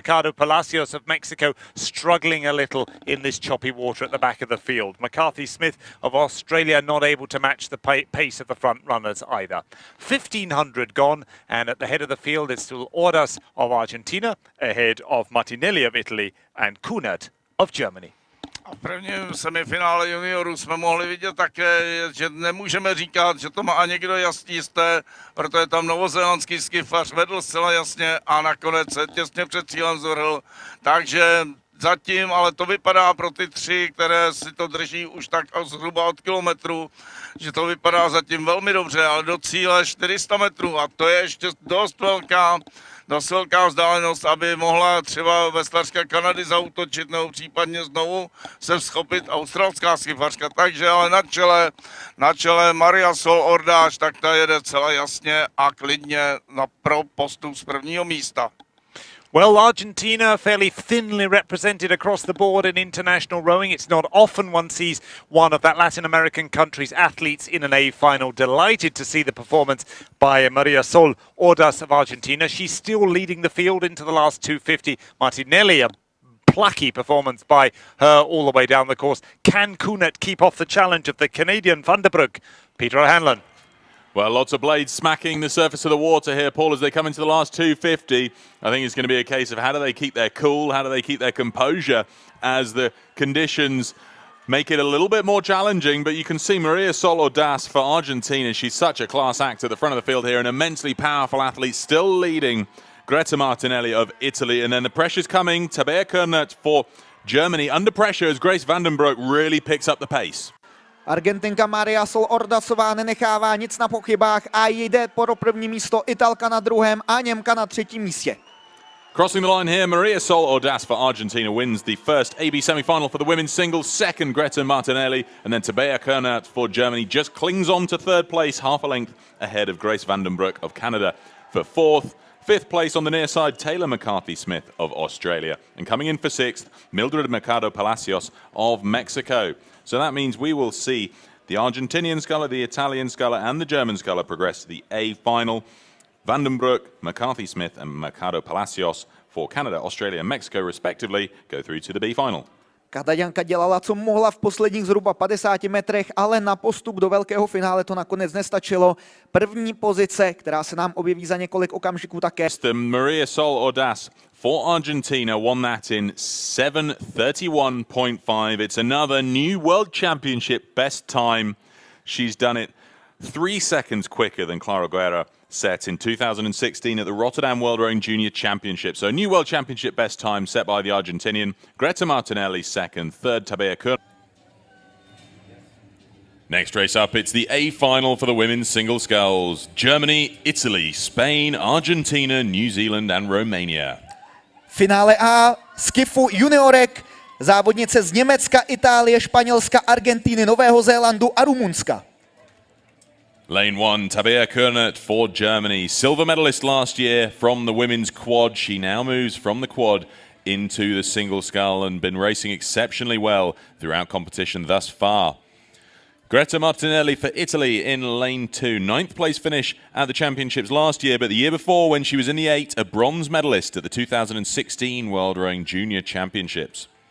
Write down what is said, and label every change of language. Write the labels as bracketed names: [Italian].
[English] Mercado Palacios of Mexico struggling a little in this choppy water at the back of the field. McCarthy Smith of Australia not able to match the pace of the front runners either. 1500 gone, and at the head of the field is still Ordás of Argentina, ahead of Martinelli of Italy and Kunert of Germany. [Czech] A v prvním semifinále juniorů jsme mohli vidět také, že nemůžeme říkat, že to má někdo jisté, protože tam novozélandský skifař vedl zcela jasně a nakonec se těsně před cílem zvrhl. Takže zatím, ale to vypadá pro ty 3, které si to drží už tak zhruba od kilometru, že to vypadá zatím velmi dobře, ale do cíle 400 metrů a to je ještě dost velká vzdálenost, aby mohla třeba veslařka Kanady zaútočit nebo případně znovu se schopit australská skifařka. Takže ale na čele Maria Sol Ordás, tak ta jede celá jasně a klidně pro postup z prvního místa. [English] Well, Argentina fairly thinly represented across the board in international rowing. It's not often one sees one of that Latin American country's athletes in an A final. Delighted to see the performance by Maria Sol Ordás of Argentina. She's still leading the field into the last 250. Martinelli, a plucky performance by her all the way down the course. Can Kunert keep off the challenge of the Canadian Van der Broek? Peter O'Hanlon. Well, lots of blades smacking the surface of the water here, Paul, as they come into the last 250. I think it's going to be a case of how do they keep their cool, how do they keep their composure as the conditions make it a little bit more challenging. But you can see Maria Sol Ordás for Argentina. She's such a class act at the front of the field here, an immensely powerful athlete, still leading Greta Martinelli of Italy. And then the pressure's coming. Tabita Maftei for Germany. Under pressure as Grace Van den Broek really picks up the pace. [Czech] Argentinka Maria Sol Ordásová nenechává nic na pochybách a jde pro první místo, Italka na druhém a Němka na třetím místě. [English] Crossing the line here, Maria Sol Ordás for Argentina wins the first AB semi-final for the women's singles. Second, Greta Martinelli, and then Tabita Maftei for Germany just clings on to third place, half a length ahead of Grace Van den Broek of Canada for fourth. Fifth place on the near side, Taylor McCarthy Smith of Australia. And coming in for sixth, Mildred Mercado Palacios of Mexico. So that means we will see the Argentinian sculler, the Italian sculler, and the German sculler progress to the A final. Van den Broek, McCarthy Smith, and Mercado Palacios for Canada, Australia, and Mexico, respectively, go through to the B final. [Czech] Kanaďanka dělala, co mohla v posledních zhruba 50 metrech, ale na postup do velkého finále to nakonec nestačilo. První pozice, která se nám objeví za několik okamžiků také. [English] Maria Sol Ordás for Argentina won that in 7:31.5. It's another new World Championship best time. She's done it 3 seconds quicker than Clara Guerra set in 2016 at the Rotterdam World Rowing Junior Championship. So a new World Championship best time set by the Argentinian. Greta Martinelli second, third Tabita Maftei. Next race up, it's the A final for the women's single sculls. Germany, Italy, Spain, Argentina, New Zealand and Romania. [Czech] Finále A, Skiffu juniorek, závodnice z Německa, Itálie, Španělska, Argentíny, Nového Zélandu a Rumunska. [English] Lane 1, Tabita Maftei for Germany. Silver medalist last year from the women's quad. She now moves from the quad into the single scull and been racing exceptionally well throughout competition thus far. Greta Martinelli for Italy in lane 2. 9th place finish at the championships last year, but the year before when she was in the 8, a bronze medalist at the 2016 World Rowing Junior Championships.